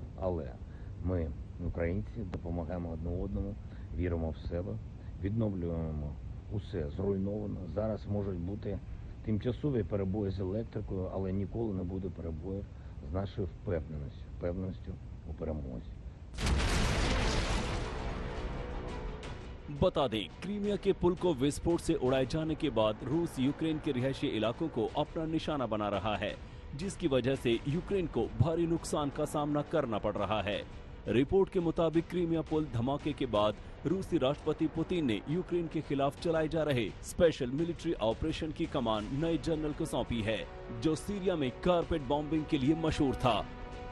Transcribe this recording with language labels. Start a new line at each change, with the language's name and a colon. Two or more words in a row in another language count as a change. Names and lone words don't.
Ukrainian: Але ми, українці, допомагаємо одне одному, віримо в себе, відновлюємо усе зруйновано. Зараз можуть бути тимчасові перебої з електрикою, але ніколи не буде перебоїв з нашою впевненістю у перемозі.
Hindi: बता दें, क्रीमिया के पुल को विस्फोट से उड़ाए जाने के बाद रूस यूक्रेन के रिहायशी इलाकों को अपना निशाना बना रहा है, जिसकी वजह से यूक्रेन को भारी नुकसान का सामना करना पड़ रहा है। रिपोर्ट के मुताबिक क्रीमिया पुल धमाके के बाद रूसी राष्ट्रपति पुतिन ने यूक्रेन के खिलाफ चलाए जा रहे
English: special military operation
Hindi: की कमान नए जनरल को सौंपी है, जो सीरिया में
English: carpet bombing
Hindi: के लिए मशहूर था।